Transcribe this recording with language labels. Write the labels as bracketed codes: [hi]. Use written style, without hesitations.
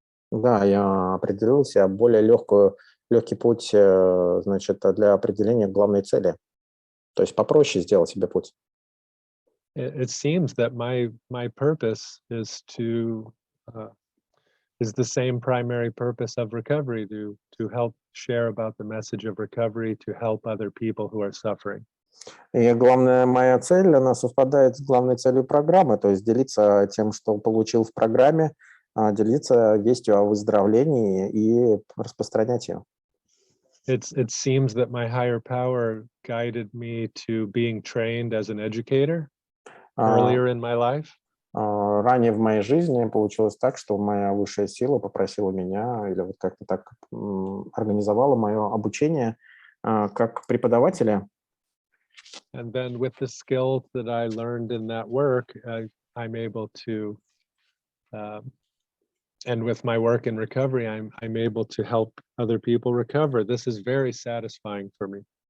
[ru] Да, я определил себе более легкий путь, значит, для определения главной цели. То есть попроще сделать себе путь. [en] It seems that my purpose is the same primary purpose of recovery, to help share about the message of recovery, to help other people who are suffering. [ru] И главная моя цель, она совпадает с главной целью программы, то есть делиться тем, что получил в программе, делиться вестью о выздоровлении и распространять ее. [en] It seems that my higher power guided me to being trained as an educator earlier in my life. [ru] Ранее в моей жизни получилось так, что моя высшая сила попросила меня или вот как-то так организовала мое обучение как преподавателя. [en] And then with the skills that I learned in that work, I'm able to, and with my work in recovery, I'm able to help other people recover. This is very satisfying for me.